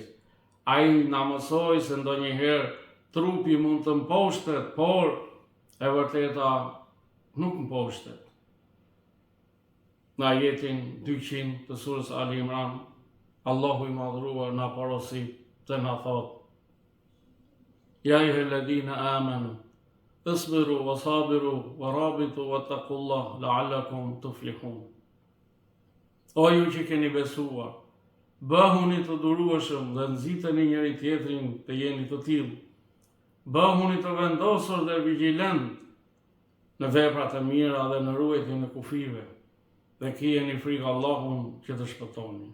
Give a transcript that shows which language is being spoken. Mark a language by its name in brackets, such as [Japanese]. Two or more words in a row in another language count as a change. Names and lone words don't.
[Albanian] Ai na mësoi se ndonjëherë trupi mund të mposhtet, por e vërteta nuk mposhtet. Në ajetin 200 të surës Ali Imran, Allahu i madhruar na porosit dhe na thot: [Arabic] يا أيها الذين آمنوا اصبروا وصابروا ورابطوا واتقوا الله لعلكم تفلحون. [Albanian] O ju që keni besuar, bëhuni të durueshëm dhe nxiteni njëri tjetrin të jeni të tillë. Bëhuni të vendosur dhe vigjilent në veprat e mira dhe në ruajtjen e kufive, dhe kijeni frikë Allahun që të shpëtoni.